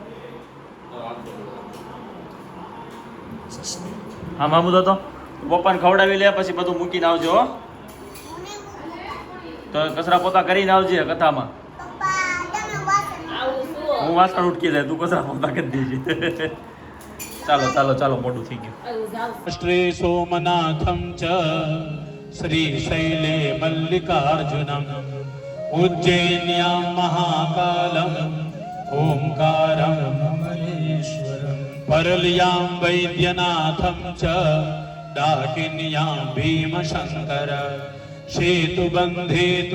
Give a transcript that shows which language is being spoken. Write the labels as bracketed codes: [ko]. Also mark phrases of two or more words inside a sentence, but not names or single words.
[gu] હા મામુદો તો પપ્પાને ખવડાવી લે પછી બધું મૂકીને આવજો હો તો કચરા પોતા કરીને આવજે કથામાં હું વાસણ ઉટકી જાય તું કચરા પોતા કરી દેજે ચાલો ચાલો ચાલો મોટું થઈ ગયું [sa] श्री सोमनाथं च श्रीशैले मल्लिकार्जुनम् उज्जैन्यां महाकालम् ओंकारं अमरेश्वरम् परल्यां वैद्यनाथं च डाकिन्यां भीमशङ्कर सेतुबन्धे तु